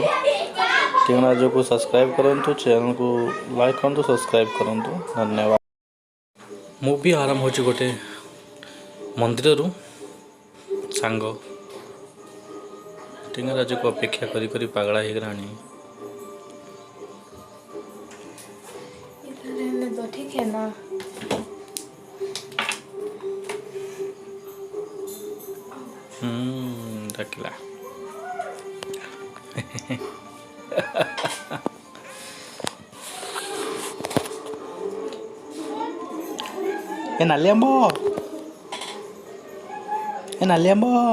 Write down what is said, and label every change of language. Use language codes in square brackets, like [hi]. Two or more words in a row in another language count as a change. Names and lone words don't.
[or] ଟିଙ୍ଗରାଜୁକୁ ସବସ୍କ୍ରାଇବ୍ କରନ୍ତୁ, ଚ୍ୟାନେଲକୁ ଲାଇକ୍ କରନ୍ତୁ, ସବସ୍କ୍ରାଇବ୍ କରନ୍ତୁ। ଧନ୍ୟବାଦ। ମୁଭି ଆରମ୍ଭ ହେଉଛି ଗୋଟେ ମନ୍ଦିରରୁ। ସାଙ୍ଗ ଟିଙ୍ଗରାଜୁକୁ ଅପେକ୍ଷା କରି କରି ପାଗଳା ହେଇଗଲାଣି। [hi] इधर रहने दो, ठीक है ना। [or] ଡାକିଲା। ଏ ନାଲି ଆମ୍ବ, ଏ ନାଲି ଆମ୍ବ।